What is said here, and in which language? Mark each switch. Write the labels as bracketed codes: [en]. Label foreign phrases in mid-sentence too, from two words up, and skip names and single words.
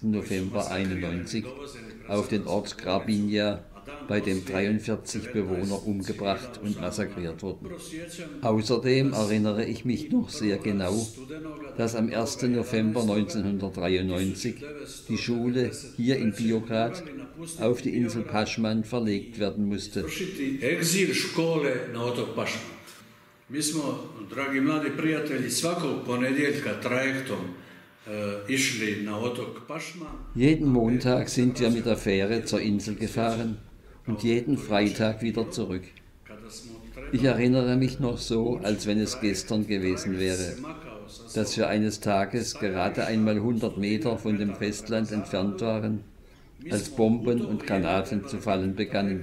[de] November 1991 auf den Ort Grabinja, bei dem 43 Bewohner umgebracht und massakriert wurden. Außerdem erinnere ich mich noch sehr genau, dass am 1. November 1993 die Schule hier in Biograd auf die Insel Pašman verlegt werden musste. [hr] Mi smo, dragi mladi prijatelji, svakog ponedjeljka trajektom išli na otok Pašman. [de] Jeden Montag sind wir mit der Fähre zur Insel gefahren und jeden Freitag wieder zurück. Ich erinnere mich noch so, als wenn es gestern gewesen wäre, dass wir eines Tages gerade einmal 100 Meter von dem Festland entfernt waren, als Bomben und Granaten zu fallen begannen.